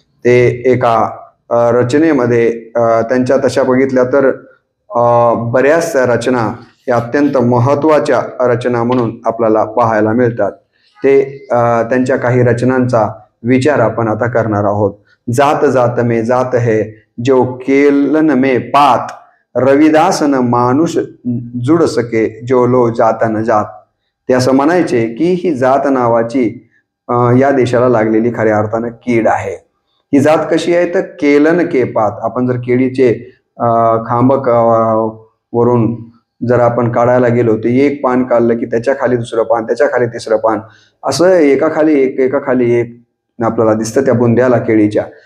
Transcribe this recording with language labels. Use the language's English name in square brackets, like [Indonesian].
[Marathi] ते एका रचनेमध्ये त्यांच्या तशा बघितल्या तर बऱ्याच रचना या अत्यंत महत्वाच्या रचना म्हणून आपल्याला पाहायला मिळतात. ते त्यांच्या काही रचनांचा विचार आपण आता करणार आहोत. [Hindi] जात जात में जात है जो केलन में पात, रविदास न मानुष जुड सके जो लो जात न जात. [Marathi] ते असं म्हणायचे की ही जात नावाची या देशाला लागलेली खऱ्या अर्थानं कीड आहे. ही जात कशी आहे तर [Hindi] केलन के पात. [Marathi] आपण जर केळीचे खांब वरून जर आपण काढायला गेलो तर एक पान काढलं की त्याच्या खाली दुसरं पान, त्याच्या खाली तिसरं पान, असं एकाखाली एक आपल्याला दिसतं त्या बुंद्याला केळीच्या.